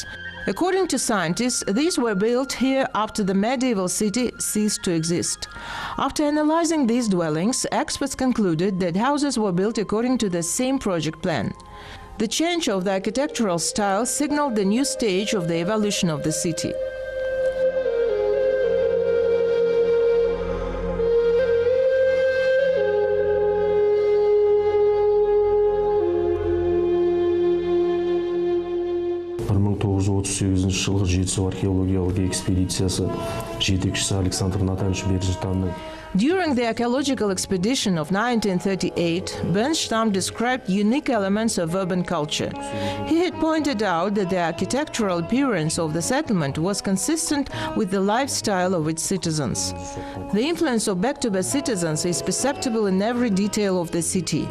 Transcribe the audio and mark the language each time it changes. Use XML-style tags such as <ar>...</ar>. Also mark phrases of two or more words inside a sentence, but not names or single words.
<en>According to scientists, these were built here after the medieval city ceased to exist. After analyzing these dwellings, experts concluded that houses were built according to the same project plan. The change of the architectural style signaled the new stage of the evolution of the city.</en> <kk>жылғы жетісу археологиялық экспедициясы жетекшісі Александр Натанович Бержитанның</kk> <en>During the archaeological expedition of 1938, Bernstein described unique elements of urban culture. He had pointed out that the architectural appearance of the settlement was consistent with the lifestyle of its citizens. The influence of Bektobe citizens is perceptible in every detail of the city.</en>